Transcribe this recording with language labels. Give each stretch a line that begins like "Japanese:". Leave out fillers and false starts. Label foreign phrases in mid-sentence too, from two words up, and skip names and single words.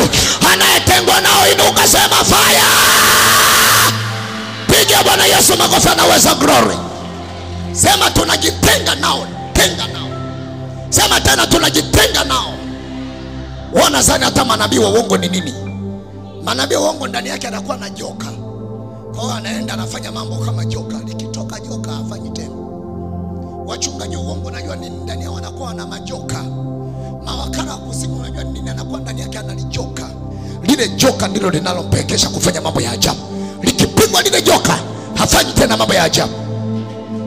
Swahili: Anayetengwa nao inuka, sema fire. Piga Bwana Yesu makofi, anaweza glory. Sema tunajitenga nao, tenga nao. Sema tena tunajitenga nao. Wana zani hata manabii wa uongo ni nini? Manabii wa uongo ndani yake anakuwa na joka. Kwa hiyo anaenda anafanya mambo kama joka. Likitoka joka hafanyi tena. Wachungaji wa uongo najua nini ndani yao, wanakuwa na majoka. Mawakala wa kuzimu unajua nini anakuwa ndani yake, analijoka. Lile joka ndilo linalompekesha kufanya mambo ya ajabu. Likipigwa lile joka hafanyi tena mambo ya ajabu.